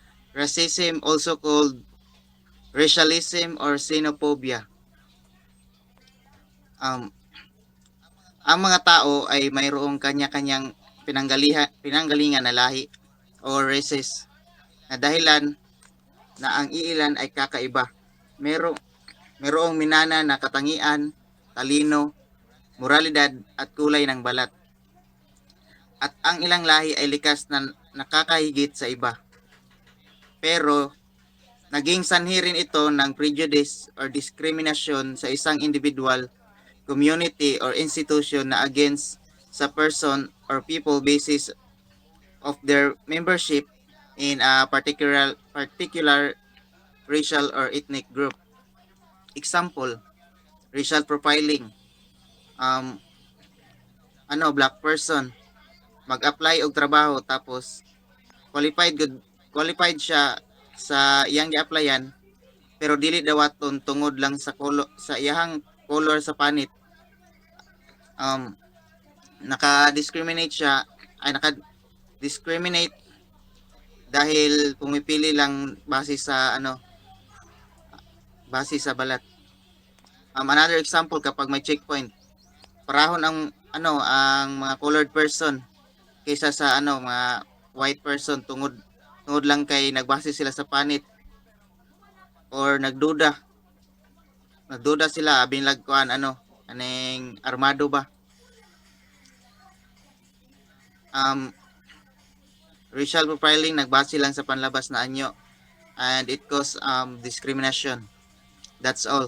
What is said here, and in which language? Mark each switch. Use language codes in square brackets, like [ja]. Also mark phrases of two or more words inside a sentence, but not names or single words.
[en] Racism, also called racialism or xenophobia. [tl] Um, ang mga tao ay mayroong kanya-kanyang pinanggalingan na lahi o races na dahilan na ang iilan ay kakaiba. Merong, merong minana na katangian, talino, moralidad at kulay ng balat. At ang ilang lahi ay likas na nakakahigit sa iba. Pero naging sanhi rin ito ng [en] prejudice or discrimination [tl] sa isang [en] individual, community or institution [tl] na against sa [en] person or people basis of their membership in a particular racial or ethnic group. [tl] Example, [en] racial profiling. [ceb] Um, [en] Black person [ceb] mag-apply og trabaho tapos [en] qualified good qualified [ceb] siya sa iyang gi-applyan pero dili dawaton tungod lang sa sa iyang color sa panit. [tl] um naka-discriminate siya ay naka-discriminate dahil pumipili lang base sa balat. Another example, kapag may checkpoint, parahon ang mga [en] colored person [tl] kaysa sa mga [en] white person [ceb] tungod lang kay nagbase sila sa panit or nagduda sila binlag kuan aning armado ba. [tl] um [en] Racial profiling [tl] nagbase lang sa panlabas na anyo [en] and it cause discrimination. That's all.